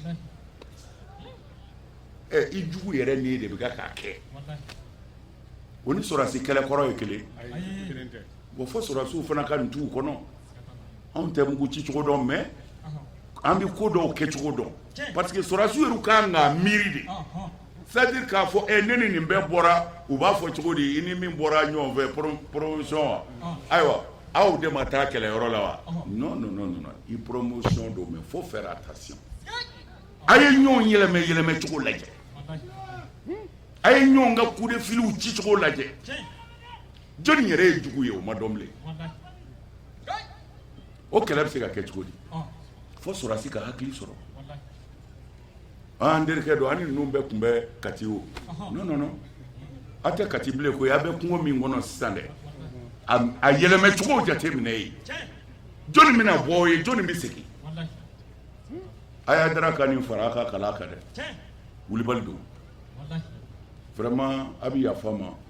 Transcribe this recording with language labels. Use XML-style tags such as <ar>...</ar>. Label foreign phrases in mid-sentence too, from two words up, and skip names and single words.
<bm>i jugu yɛrɛ ni de bɛ k'a kɛ o ni sɔrɔdasi kɛlɛ kɔrɔ ye kelen bon fo sɔrɔdasiw fana ka nin t'u kɔnɔ anw tɛ mugu ci cogo dɔn mais an bɛ ko dɔw kɛ cogo dɔn parce que sɔrɔdasiw yɛrɛ kan k'a miiri de c'est-à-dire k'a fɔ ne ni nin bɛɛ bɔra u b'a fɔ cogo di i ni min bɔra ɲɔgɔn fɛ promotion wa ayiwa aw de ma taa kɛlɛyɔrɔ la wa non i promotion don</bm> <fr>mais faut faire attention</fr> <bm>a ye ɲɔgɔn yɛlɛmɛ cogo lajɛ a ye ɲɔgɔn ka</bm> <fr>coup de fil</fr> <bm>ci cogo lajɛ jɔnni yɛrɛ ye jugu ye o ma dɔn bilen o kɛlɛ bɛ se ka kɛ cogo di fo sɔrɔdasi ka hakili sɔrɔ an terikɛ don ani ninnu bɛɛ tun bɛ Kati o non a tɛ Kati bilen koyi a bɛ kungo min kɔnɔ sisan dɛ a yɛlɛmɛ cogo jateminɛ ye jɔnni bɛna bɔ o ye jɔnni bɛ segin a y'a dara ka nin fara a ka kalan kan dɛ wulibali don vraiment a bɛ yafa ma</bm>